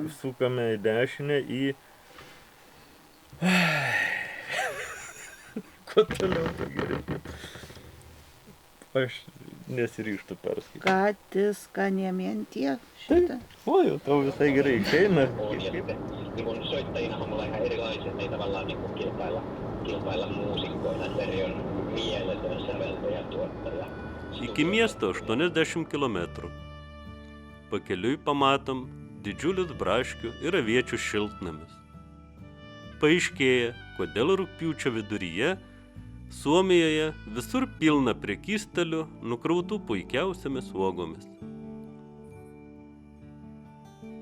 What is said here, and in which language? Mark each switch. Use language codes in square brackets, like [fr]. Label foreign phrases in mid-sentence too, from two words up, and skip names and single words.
[lt] sukame į dešinę į... Kuo toliau pageriau? Aš nesiryžtu perskaityti. Katiskaniemientie šitą. O, jau tau visai gerai išeina. [fi] Ja sitten niin soittajinahan me ollaan ihan erilaiset, ei tavallaan niin kilpailla muusikkoina. Veri on mieletön säveltäjä, tuottaja. [lt] Iki miesto 80 km. Pakeliui pamatom didžiulius braškių ir aviečių šiltnamis. Paaiškėja, kodėl rugpjūčio viduryje Suomijoje visur pilna prekystalių nukrautų puikiausiamis uogomis.